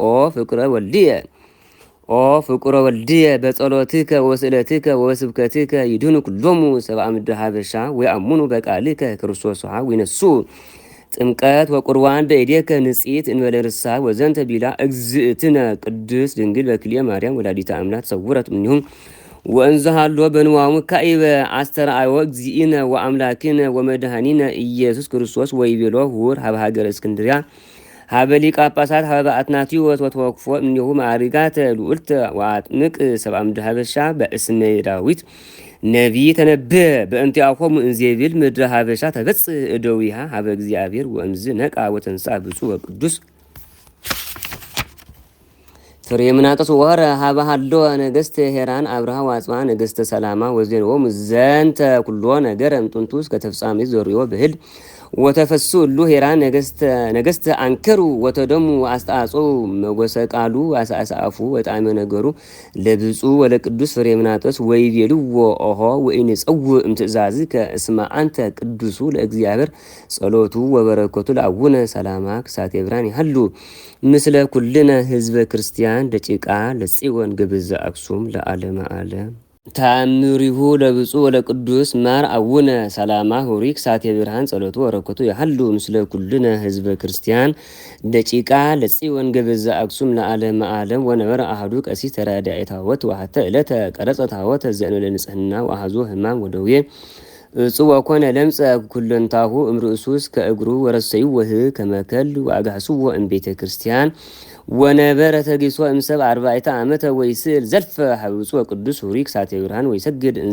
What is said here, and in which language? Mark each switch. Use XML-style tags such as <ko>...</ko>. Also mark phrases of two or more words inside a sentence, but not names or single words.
<gez>ኦ ፍቁረ ወልድየ በጸሎትከ ወስእለትከ ወስብከትከ ይድህኑ ኩሎሙ ሰብአ ምድረ ሀበሻ ወይአምኑ በቃልከ ክርስቶስ ወይነሱ ጥምቀት ወቁርባን በእዴከ ንጽሕት እንበለ ርሳህ ወዘንተ ቢላ እግዝእትነ ቅድስት ድንግል በክልኤ ማርያም ወላዲተ አምላክ ሰውረት እምኔሁም ወእንዘ ሃሎ በንዋሙ ካኢበ አስተርአዮ እግዚእነ ወአምላክነ ወመድኃኒነ ኢየሱስ ክርስቶስ ወይቤሎ ሁር ሀበ ሀገረ እስክንድርያ ሀበ ሊቀ ጳጳሳት ሀበ አትናቴዎስ ወተወክፎ እምኔሁ ማዕርጋተ ልዑልተ ወአጥምቅ ሰብአ ምድረ ሀበሻ በእስመ ዳዊት ነቢይ ተነብየ በእንቲአኮሙ እንዘይብል ምድረ ሀበሻ ተበጽሕ እደዊሃ ሀበ እግዚአብሔር ወእምዝ ነቃ ወተንሥአ ብፁዕ ወቅዱስ ፍሬምናጦስ ወረ ሀበ ሃሎ ነገሥተ ሄራን አብርሃ ወአጽብሃ ነገሥተ ሰላማ ወዜንዎሙ ዘንተ ኩሎ ነገር እምጥንቱ እስከ ተፍጻሜት ዘርዮ ብህል ወተፈሱ እሉ ሄራን ነገሥተ አንከሩ ወተደሙ አስተአጾ መጎሰ ቃሉ አሳአሳፉ ወጣዕመ ነገሩ ለብፁዕ ወለቅዱስ ፍሬምናጦስ ወይቤልዎ ኦሆ ወኢንጸውዕ እምትእዛዝከ እስመ አንተ ቅዱሱ ለእግዚአብሔር ጸሎቱ ወበረከቱ ለአቡነ ሰላማ ክሳቴ ብርሃን ይሃሉ ምስለ ኩልነ ህዝበ ክርስቲያን ደቂቃ ለጽዮን ግብዘ አክሱም ለዓለመ ዓለም ተአምሪሁ ለብፁዕ ወለቅዱስ ማር አቡነ ሰላማ ሆሪ ክሳቴ ብርሃን ጸሎቱ ወበረከቱ ይሃሉ ምስለ ኩልነ ህዝበ ክርስቲያን ደቂቃ ለጽዮን ግብዘ አክሱም ለዓለመ ዓለም ወነበረ አሐዱ ቀሲስ ተራዳኢ ታቦት ወሐተ ዕለተ ቀረጸ ታቦት ዘእንበለ ንጽሕና ወአሐዞ ሕማም ወደዌ እጹብ ወኮነ ለምጸ ኩለንታሁ እምርእሱ እስከ እግሩ ወረሰዩ ወህብ ከመከል ወአጋህስዎ እምቤተ ክርስቲያን ወነበረ ተጊሶ እምሰብ 40 ዓመተ ወይስእል ዘልፈ ሀበ ብፁዕ ወቅዱስ ሆሪ ክሳቴ ብርሃን ወይሰግድ እንዘ</gez>